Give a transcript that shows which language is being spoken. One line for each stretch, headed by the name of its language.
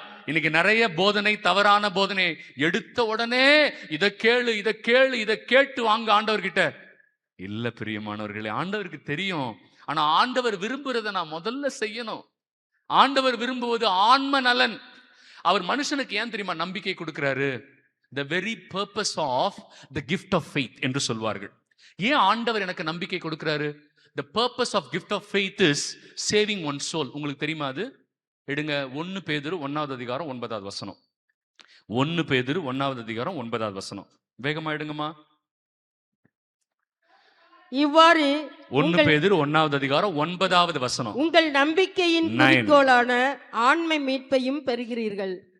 Tamil: இன்னைக்கு நிறைய போதனை, தவறான போதனை. எடுத்த உடனே இதை கேளு, இதை கேளு, இதை கேட்டு வாங்க ஆண்டவர்கிட்ட. இல்ல பிரியமானவர்களே, ஆண்டவருக்கு தெரியும். ஆனா ஆண்டவர் விரும்புறதை நான் முதல்ல செய்யணும். ஆண்டவர் விரும்புவது ஆன்ம நலன். அவர் மனுஷனுக்கு ஏன் தெரியுமா நம்பிக்கை கொடுக்கிறாரு?
English: the very purpose of the gift of faith
Tamil: என்று சொல்வார்கள். ஏன் ஆண்டவர் எனக்கு நம்பிக்கை கொடுக்கிறாரு?
English: the purpose of gift of faith is saving one soul.
Tamil: உங்களுக்கு தெரியுமா அது? எடுங்க 1 பேதுரு 1வது அதிகாரம் 9வது வசனம். 1 பேதுரு 1வது அதிகாரம் 9வது வசனம். வேகமா எடுங்கம்மா. இவ்வாறு 1 பேதுரு 1வது அதிகாரம் 9வது வசனம். உங்கள் நம்பிக்கையின் குறிக்கோளான ஆன்ம மீட்பையும் பெறுகிறீர்கள்.